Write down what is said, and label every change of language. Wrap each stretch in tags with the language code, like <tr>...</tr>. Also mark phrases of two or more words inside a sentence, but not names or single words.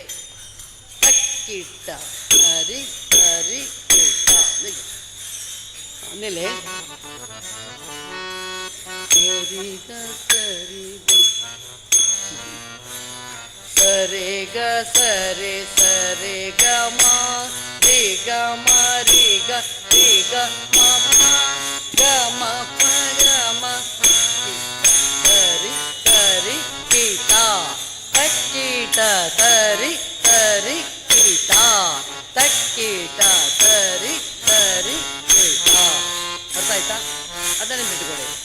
<kn>ಕಿಟ್ಟ ಹರಿ ಹರಿ ಕಿಟ್ಟ ಆಮೇಲೆ ಸರೆ ಗ ಸರೆ ಸರೆ ಗ ಮ ರಿ ಗ ಮ ರಿ ಗ ರಿ ಗ ಮ ಪ ಗ ಮ ಪ ಗ ಮ ತರಿ ತರಿ ಕೀಟ ತಕ್ಕೀಟ ತರಿ ತರಿ ಕೀಟ ತಕ್ಕೀಟ ತರಿ ತರಿ ಕೀಟ. ಅರ್ಥ ಆಯ್ತಾ? ಅದನ್ನೇ ಬಿಟ್ಟುಕೊಡಿ.</kn>